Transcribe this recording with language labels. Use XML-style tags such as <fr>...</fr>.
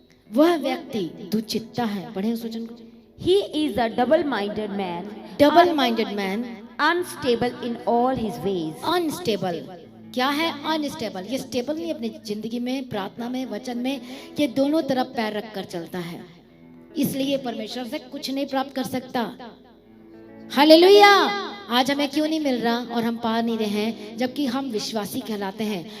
<hi>वह व्यक्ति दुचित्ता है, पढ़े उस वचन को।</hi> <en>He is a double-minded man, unstable in all his ways.</en> <hi>Unstable क्या है? अनस्टेबल। ये स्टेबल नहीं, अपनी जिंदगी में, प्रार्थना में, वचन में, ये दोनों तरफ पैर रख कर चलता है। इसलिए परमेश्वर से कुछ नहीं प्राप्त कर सकता। हालेलुया। आज हमें क्यों नहीं मिल रहा और हम पा नहीं रहे हैं, जबकि हम विश्वासी कहलाते हैं।</hi>